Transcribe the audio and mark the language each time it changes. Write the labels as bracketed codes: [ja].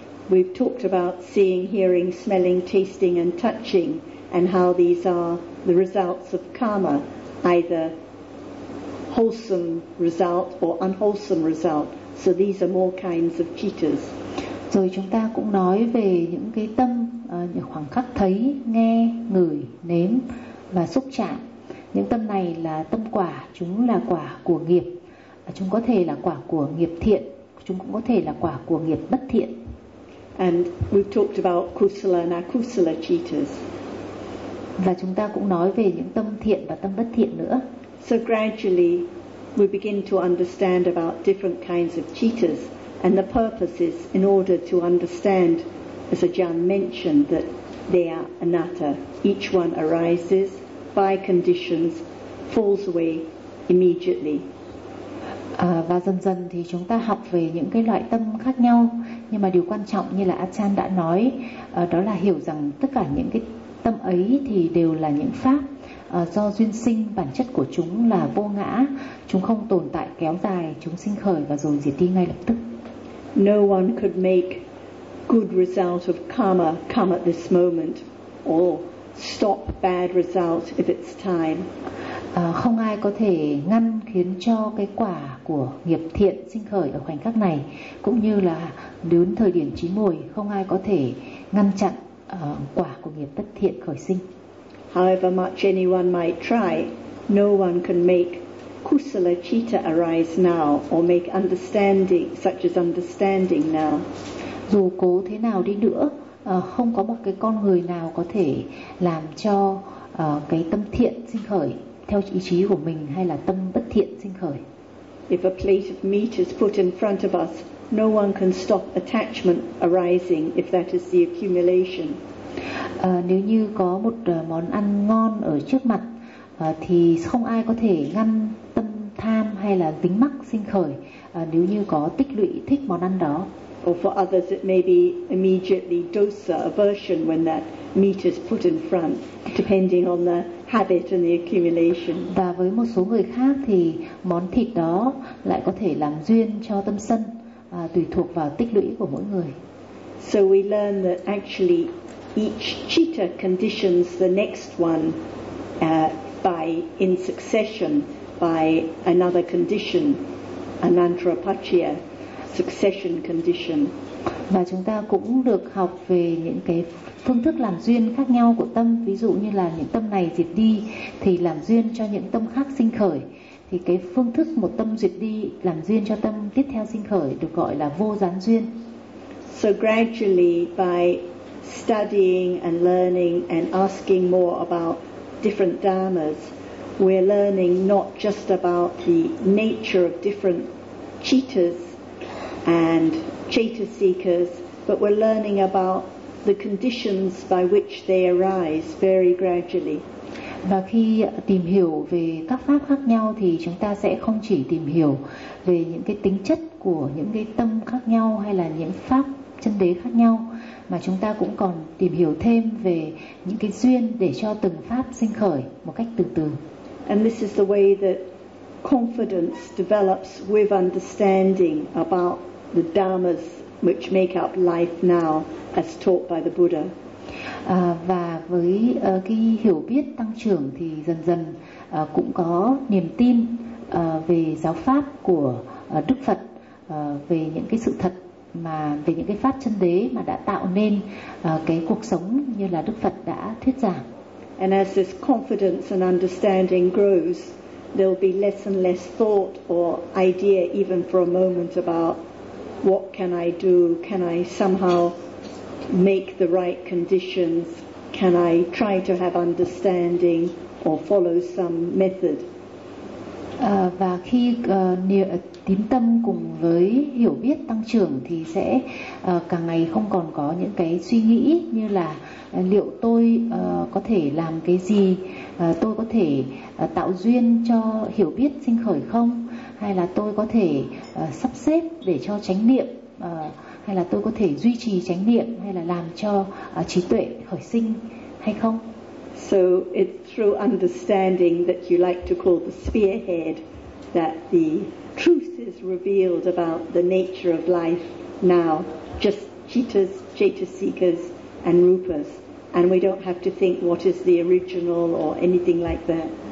[en] We've talked about seeing, hearing, smelling, tasting and touching, and how these are the results of karma, either wholesome result or unwholesome result. So these are more kinds of cittas. [vi] Rồi chúng ta cũng nói về những cái tâm, những khoảng khắc thấy, nghe, ngửi, nếm và xúc chạm. Những tâm này là tâm quả, chúng là quả của nghiệp. Chúng có thể là quả của nghiệp thiện, chúng cũng có thể là quả của nghiệp bất thiện. [en] And we talked about kusala and akusala cittas. [vi] Và chúng ta cũng nói về những tâm thiện và tâm bất thiện nữa. [en] So gradually we begin to understand about different kinds of cittas and the purposes in order to understand, as Ajahn mentioned, that they are anatta. Each one arises by conditions, falls away immediately. [vi] Và dần dần thì chúng ta học về những cái loại tâm khác nhau. Nhưng mà điều quan trọng như là Ajahn đã nói, đó là hiểu rằng tất cả những cái tâm ấy thì đều là những pháp, do duyên sinh, bản chất của chúng là vô ngã, chúng không tồn tại kéo dài, chúng sinh khởi và rồi diệt đi ngay lập tức. [en] No one could make good result of karma come at this moment or stop bad result if it's time. [vi] Không ai có thể ngăn khiến cho cái quả của nghiệp thiện sinh khởi ở khoảnh khắc này, cũng như là đến thời điểm chín muồi, không ai có thể ngăn chặn quả của nghiệp bất thiện khởi sinh. [en] However much anyone might try, no one can make kusala citta arise now or make understanding such as understanding now. [vi] Dù cố thế nào đi nữa, không có một cái con người nào có thể làm cho cái tâm thiện sinh khởi theo ý chí của mình hay là tâm bất thiện sinh khởi. [en] If a plate of meat is put in front of us, no one can stop attachment arising if that is the accumulation. [vi] Nếu như có một món ăn ngon ở trước mặt, thì không ai có thể ngăn tâm tham hay là dính mắc sinh khởi nếu như có tích lũy thích món ăn đó. [en] Or for others it may be immediately dosa aversion when that meat is put in front, depending on the habit and the accumulation. [vi] Và với một số người khác thì món thịt đó lại có thể làm duyên cho tâm sân, tùy thuộc vào tích lũy của mỗi người. [en] So we learn that actually each citta conditions the next one by in succession by another condition, anantarapachya, succession condition. [vi] Và chúng ta cũng được học về những cái phương thức làm duyên khác nhau của tâm, ví dụ như là những tâm này diệt đi thì làm duyên cho những tâm khác sinh khởi. Thì cái phương thức một tâm diệt đi làm duyên cho tâm tiếp theo sinh khởi được gọi là vô gián duyên. [en] So gradually by studying and learning and asking more about different dharmas, we're learning not just about the nature of different cittas and chetasikas, but we're learning about the conditions by which they arise very gradually. [vi] Và khi tìm hiểu về các pháp khác nhau thì chúng ta sẽ không chỉ tìm hiểu về những cái tính chất của những cái tâm khác nhau hay là những pháp chân đế khác nhau, mà chúng ta cũng còn tìm hiểu thêm về những cái duyên để cho từng pháp sinh khởi một cách từ từ. [en] And this is the way that confidence develops with understanding about the dharmas which make up life now as taught by the Buddha. [vi] Và với cái hiểu biết tăng trưởng thì dần dần cũng có niềm tin về giáo pháp của Đức Phật, về những cái sự thật mà về những cái pháp chân đế mà đã tạo nên cái cuộc sống như là Đức Phật đã thuyết giảng. [en] And as this confidence and understanding grows, there will be less and less thought or idea even for a moment about what can I do, can I somehow make the right conditions, can I try to have understanding or follow some method. [vi] Và khi tín tâm cùng với hiểu biết tăng trưởng thì sẽ càng ngày không còn có những cái suy nghĩ như là liệu tôi có thể làm cái gì, tôi có thể tạo duyên cho hiểu biết sinh khởi không, hay là tôi có thể sắp xếp để cho chánh niệm, hay là tôi có thể duy trì chánh niệm, hay là làm cho trí tuệ khởi sinh hay không. [en] So it's through understanding that you like to call the spearhead that the truth is revealed about the nature of life now, just cittas, chetasikas and rupas, and we don't have to think what is the original or anything like that.